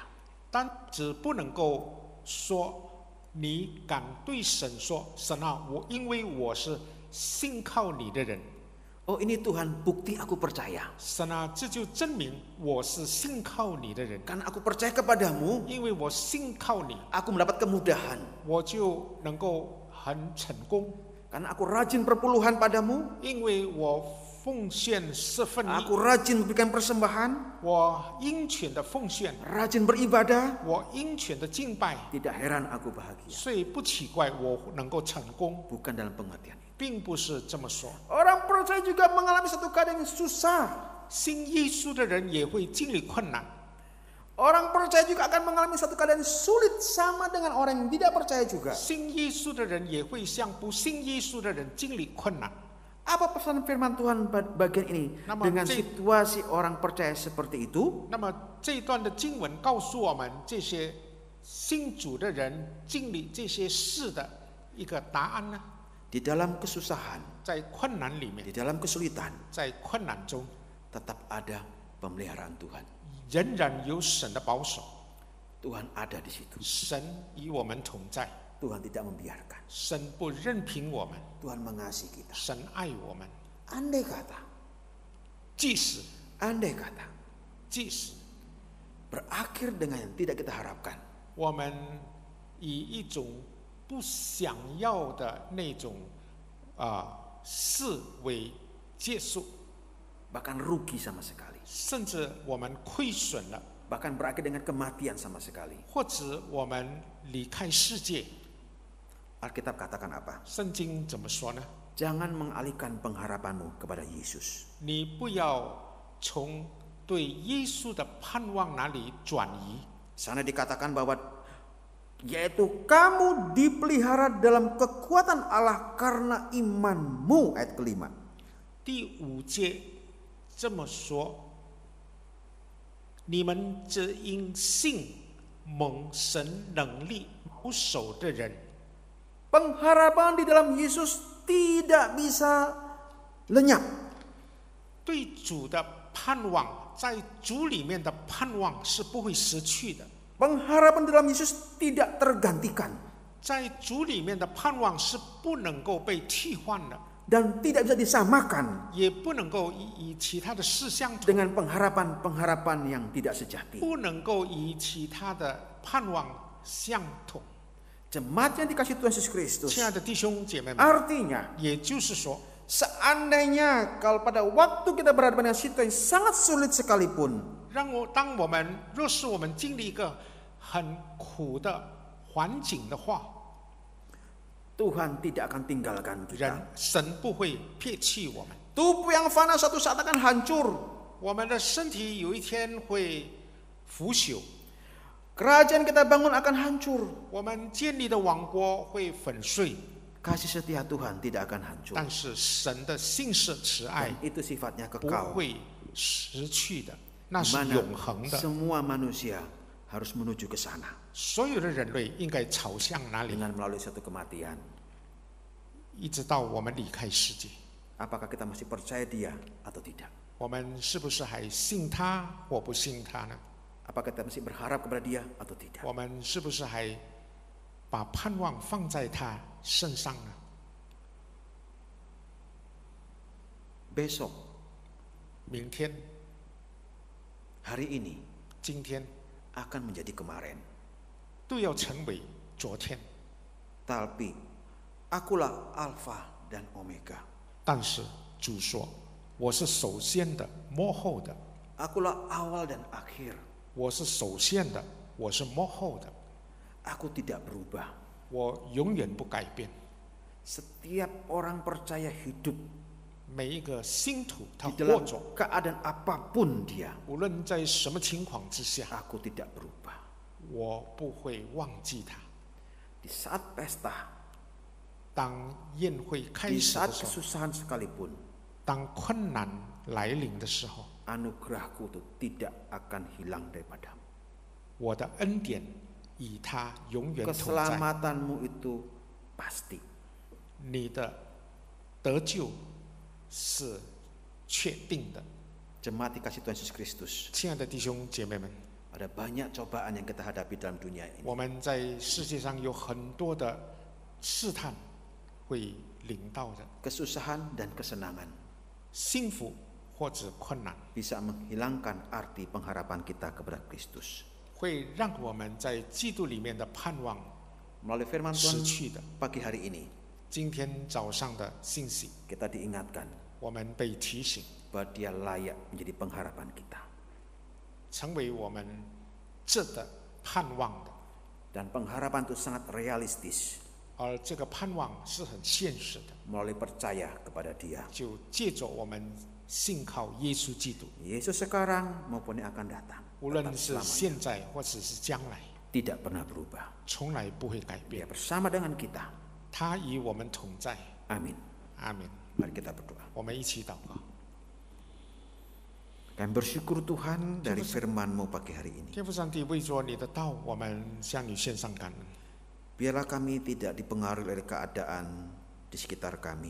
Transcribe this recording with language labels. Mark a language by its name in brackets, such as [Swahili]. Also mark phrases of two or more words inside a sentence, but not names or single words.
[Chinese] 但只不能够说你敢对神说：“神啊，因为我是信靠你的人， [Indonesian] Oh ini Tuhan, bukti aku percaya. [Chinese] 神啊，这就证明我是信靠你的人， [Indonesian] Karena aku percaya kepadamu, [Chinese] 因为我信靠你， [Indonesian] aku mendapat kemudahan. [Chinese] 我就能够很成功， [Indonesian] Karena aku rajin perpuluhan padamu, [Chinese] 因为我奉献4分1， [Indonesian] aku rajin memberikan persembahan, [Chinese] 我殷勤的奉献， [Indonesian] rajin beribadah. [Chinese] 我殷勤的敬拜， [Indonesian] Tidak heran aku bahagia. [Chinese] 所以不奇怪我能够成功， [Indonesian] Bukan dalam pengertian ini. [Chinese] 并不是这么说。 [Indonesian] Orang percaya juga mengalami satu keadaan yang susah. [Chinese] 信耶稣的人也会经历困难。 [Indonesian] Orang percaya juga akan mengalami satu keadaan sulit sama dengan orang yang tidak percaya juga. [Chinese] 信耶稣的人也会像不信耶稣的人经历困难。 [Indonesian] Apa pesan firman Tuhan bagian ini dengan situasi orang percaya seperti itu? [Chinese] 那么这一段的经文告诉我们，这些信主的人经历这些事的一个答案呢？ [Indonesian] Di dalam kesusahan, [Chinese] 在困难里面， [Indonesian] di dalam kesulitan, [Chinese] 在困难中， [Indonesian] tetap ada pemeliharaan Tuhan. [Chinese] 仍然有神的保守， [Indonesian] Tuhan ada di situ. [Chinese] 神与我们同在， [Indonesian] Tuhan tidak membiarkan. [Chinese] 神不任凭我们， [Indonesian] Tuhan mengasihi kita. [Chinese] 神爱我们。 [Indonesian] Andai kata, [Chinese] 即使 [Indonesian] andai kata [Chinese] 即使 [Indonesian] berakhir dengan yang tidak kita harapkan, [Chinese] 我们以一种不想要的那种事为结束， [Indonesian] bahkan rugi sama sekali, [Chinese] 甚至我们亏损了， [Indonesian] bahkan berakhir dengan kematian sama sekali. [Chinese] 或者我们离开世界， [Indonesian] Alkitab katakan apa? [Chinese] 圣经怎么说呢？ [Indonesian] Jangan mengalihkan pengharapanmu kepada Yesus. [Chinese] 你不要从对耶稣的盼望那里转移。 [Indonesian] Sana dikatakan bahwa yaitu kamu dipelihara dalam kekuatan Allah karena imanmu, ayat kelima. [Chinese] 第5节这么说：你们只因信蒙神能力保守的人。 [Indonesian] Pengharapan di dalam Yesus tidak bisa lenyap. [Chinese] 对主的盼望，在主里面的盼望是不会失去的。 [Indonesian] Pengharapan di dalam Yesus tidak tergantikan. [Chinese] 在主里面的盼望是不能够被替换的， [Indonesian] Dan tidak bisa disamakan [Chinese] 也不能够与其他的事相同， [Indonesian] dengan pengharapan-pengharapan yang tidak sejati. [Chinese] 不能够与其他的盼望相同。 [Indonesian] Jemaat yang dikasih Tuhan Yesus Kristus. [Chinese] 亲爱的弟兄姐妹们， [Indonesian] Artinya, [Chinese] 也就是说， [Indonesian] seandainya kalau pada waktu kita berhadapan dengan situasi yang sangat sulit sekalipun, [Chinese] 当我们若是我们经历一个很苦的环境的话， [Indonesian] Tuhan tidak akan tinggalkan kita. [Chinese] 神不会撇弃我们。 [Indonesian] Tubuh yang fana suatu saat akan hancur. [Chinese] 我们的身体有一天会腐朽， [Indonesian] Kerajaan kita bangun akan hancur. [Chinese] 我们建立的王国会粉碎， [Indonesian] Kasih setia Tuhan tidak akan hancur. [Chinese] 但是神的信实慈爱 [Indonesian] Dan itu sifatnya [Chinese] 不 [Indonesian] kekal. [Chinese] 会失去的，那是 [Indonesian] Mana [Chinese] 永恒的。 [Indonesian] semua manusia harus menuju ke sana [Chinese] 所有的人类应该朝向哪里？ [Indonesian] dengan melalui satu kematian. [Chinese] 一直到我们离开世界， [Indonesian] Apakah kita masih percaya Dia atau tidak? [Chinese] 我们是不是还信他或不信他呢？ [Indonesian] Apakah kita masih berharap kepada Dia atau tidak? [Chinese] 我们是不是还把盼望放在他身上呢？ [Indonesian] Besok, [Chinese] 明天、 [Indonesian] hari ini [Chinese] 今天 [Indonesian] akan menjadi kemarin. [Chinese] 都要成为昨天。 [Indonesian] Tapi akulah Alfa dan Omega. [Chinese] 但是主说：“我是首先的，末后的； [Indonesian] Akulah awal dan akhir. [Chinese] 我是首先的，我是末后的。 [Indonesian] Aku tidak berubah. [Chinese] 我永远不改变。 [Indonesian] Setiap orang percaya hidup [Chinese] 每一个信徒，他 [Indonesian] di [Chinese] 活 [Indonesian] dalam [Chinese] 着， [Indonesian] keadaan apapun dia. [Chinese] 无论在什么情况之下， [Indonesian] Aku tidak berubah. [Chinese] 我不会忘记他。 [Indonesian] Di saat pesta, [Chinese] 当宴会开 [Indonesian] di [Chinese] 始 [Indonesian] saat [Chinese] 的时候， [Indonesian] kesusahan sekalipun, [Chinese] 当困难来临的时候， [Indonesian] anugerahku itu tidak akan hilang daripadamu. [Chinese] 我的恩典与他永远同在。 [Indonesian] Keselamatanmu itu pasti. [Chinese] 你的得救是确定的。 [Indonesian] Jemaat dikasih Tuhan Yesus Kristus. [Chinese] 亲爱的弟兄姐妹们， [Indonesian] Ada banyak cobaan yang kita hadapi dalam dunia ini. [Chinese] 我们在世界上有很多的试探会临到的， [Indonesian] Kesusahan dan kesenangan [Chinese] 幸福或者困难， [Indonesian] bisa menghilangkan arti pengharapan kita kepada Kristus. [Chinese] 会让我们在基督里面的盼望 [Indonesian] Melalui firman [Chinese] 失 [Indonesian] Tuhan [Chinese] 去的。 [Indonesian] pagi hari ini, [Chinese] 今天早上的信息， [Indonesian] kita diingatkan [Chinese] 我们被提醒， [Indonesian] bahwa Dia layak menjadi pengharapan kita. [Chinese] 成为我们值得盼望的。 [Indonesian] Dan pengharapan itu sangat realistis [Chinese] 而这个盼望是很现实的， [Indonesian] melalui percaya kepada Dia. [Chinese] 就借着我们信靠耶稣基督， [Indonesian] Yesus sekarang maupun yang akan datang, [Chinese] 无论 [Indonesian] tetap [Chinese] 是 [Indonesian] selamanya, [Chinese] 现在或者是将来， [Indonesian] tidak pernah berubah. [Chinese] 从来不会改 [Indonesian] Dia [Chinese] 变。 [Indonesian] bersama dengan kita. [Chinese] 他与我们同在。 [Indonesian] Amin. [Chinese] 阿门。 [Indonesian] Mari kita berdoa. [Chinese] 我们一起祷告。 [Indonesian] Kami bersyukur Tuhan dari firman-Mu pagi hari ini. [Chinese] 天父上帝，为着你的道，我们向你献上感恩。 [Indonesian] Biarlah kami tidak dipengaruhi oleh keadaan di sekitar kami.